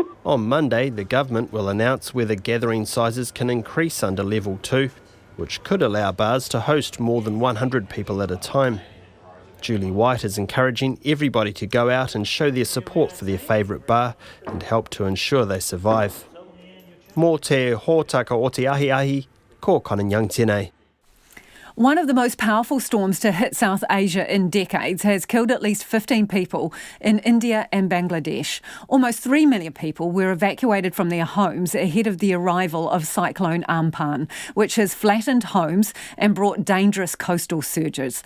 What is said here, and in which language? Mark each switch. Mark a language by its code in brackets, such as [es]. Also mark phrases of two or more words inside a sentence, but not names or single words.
[en] On Monday, the government will announce whether gathering sizes can increase under Level 2, which could allow bars to host more than 100 people at a time. Julie White is encouraging everybody to go out and show their support for their favourite bar and help to ensure they survive. [mi] Mō te hōtaka o te ahi, ko Konanyang tēnei. [en] One of the most powerful storms to hit South Asia in decades has killed at least 15 people in India and Bangladesh. Almost 3 million people were evacuated from their homes ahead of the arrival of Cyclone Amphan, which has flattened homes and brought dangerous coastal surges.